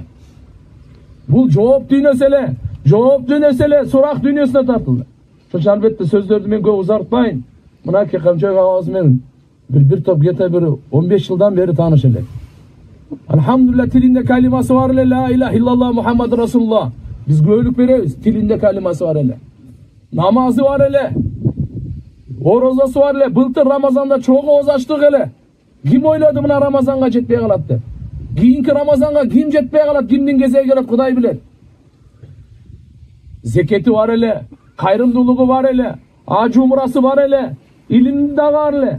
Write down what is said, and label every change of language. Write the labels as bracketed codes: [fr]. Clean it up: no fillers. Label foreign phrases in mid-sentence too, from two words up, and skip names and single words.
[ky] Бул жооп дүйнөсү эле, сурак дүйнөсүнө тартылды. Ошо албетте сөздөрдү мен көп узартпайын. Мынакей Камчабек агабыз менен бир топ где-то 15 жылдан бери тааныш элек. Алхамдулилlah тилинде калимасы бар эле, [ar] لا إله إلا الله محمد رسول الله. [ky] Биз көөлүк беребиз, тилинде калимасы бар эле. Намазы бар эле. Орозасы бар эле. Былтыр Рамазанда чогуу оз ачтык эле. Ким ойлоду мына Рамазанга жетпей калат деп? Кийинки Рамазанга ким жетпей калат, кимдин кезеги келет Кудай билет. Зекети бар эле, кайрымдуулугу бар эле, ажы умрасы бар эле, илимди да бар эле.